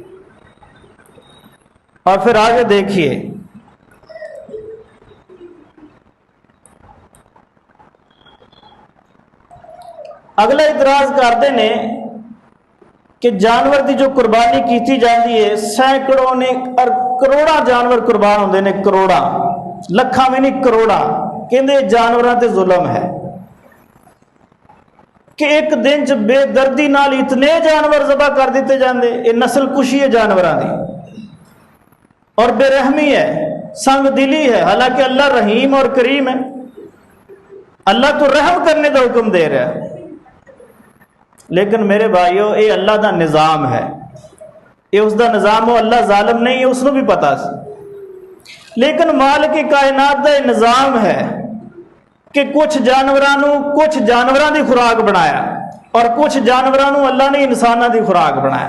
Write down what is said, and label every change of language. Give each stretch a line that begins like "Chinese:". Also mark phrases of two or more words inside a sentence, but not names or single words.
Punjabi: اور پھر آگے دیکھیے، اگلا اعتراض کرتے ہیں کہ جانور دی جو قربانی کیتی جاتی ہے، سینکڑوں نے کروڑا جانور قربان ہوندے نے، کروڑا، لکھاں میں نہیں کروڑا، کہندے جانوراں تے ظلم ہے کہ ایک دن چ بے دردی نال اتنے جانور ذبح کر دیتے جاندے۔ یہ نسل کشی ہے جانوراں دی، اور بے رحمی ہے، سنگ دلی ہے، حالانکہ اللہ رحیم اور کریم ہے،
Urdu: اللہ تو رحم کرنے کا حکم دے رہا ہے،
Punjabi: لیکن میرے بھائیو یہ اللہ دا نظام ہے، یہ اس دا نظام ہو، اللہ ظالم نہیں ہے، اس کو بھی پتا سی، لیکن مالک کائنات دا یہ نظام ہے کہ کچھ جانوراں دی خوراک بنایا اور کچھ جانوراں اللہ نے انساناں دی خوراک بنایا۔